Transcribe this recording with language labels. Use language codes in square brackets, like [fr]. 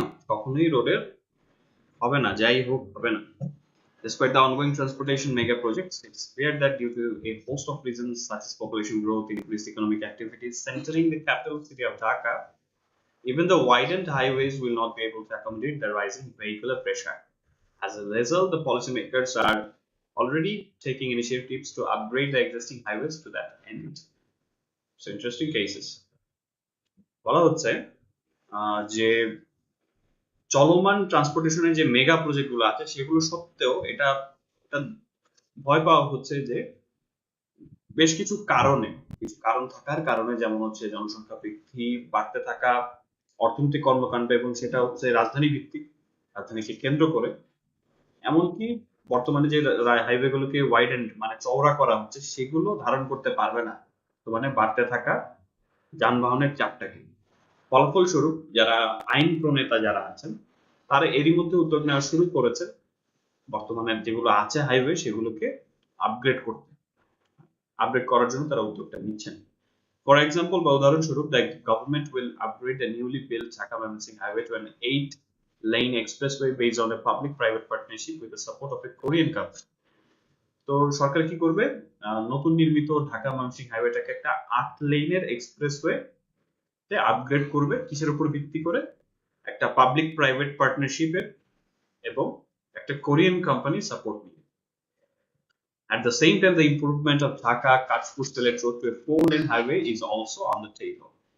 [bn] কখনোই রোডের হবে না, যাই হোক হবে না. [en] Despite the ongoing transportation mega projects, it's feared that due to a host of reasons such as population growth, increased economic activities centering the capital city of Dhaka, even the widened highways will not be able to accommodate the rising vehicular pressure. As a result, the policymakers are already taking initiatives to upgrade the existing highways to that end. So interesting cases. [bn] বলা হচ্ছে যে চলমান ট্রান্সপোর্টেশনের যে mega প্রজেক্টগুলো আছে সেগুলো সত্ত্বেও এটা ভয় পাওয়া হচ্ছে যে বেশ কিছু কারণ থাকার কারণে, যেমন হচ্ছে জনসংখ্যা বৃদ্ধি, বাড়তে থাকা অর্থনৈতিক কর্মকাণ্ড এবং সেটা হচ্ছে রাজধানী ভিত্তিক, রাজধানীকে কেন্দ্র করে। এমনকি বর্তমানে যে হাইওয়ে গুলোকে ওয়াইডেন্ড মানে চওড়া করা হচ্ছে সেগুলো ধারণ করতে পারবে না মানে বাড়তে থাকা যানবাহনের চাপটাকে। ফলস্বরূপ যারা আইন প্রণেতা যারা আছেন তারা এরই মধ্যে উদ্যোগ নেওয়া শুরু করেছে বর্তমানে যেগুলো আছে হাইওয়ে সেগুলোকে আপগ্রেড করতে, আপগ্রেড করার জন্য তারা উদ্যোগটা নিচ্ছেন। [en] For example, [bn] বা উদাহরণস্বরূপ, [en] the government will upgrade the newly built Dhaka-Mymensingh highway to an 8-lane expressway based on a public-private partnership with the support of a Korean company. [bn] তো সরকার কি করবে, নতুন নির্মিত ঢাকা ময়মনসিংহ হাইওয়েটাকে একটা 8 লেনের এক্সপ্রেসওয়ে তে আপগ্রেড করবে। কিসের উপর ভিত্তি করে? একটা পাবলিক প্রাইভেট পার্টনারশিপের এবং একটা কোরিয়ান কোম্পানি সাপোর্ট নিয়ে। [en] At the same time, the improvement of Dhaka-Kachpur-Sylhet road to a 4-lane highway is also on the table.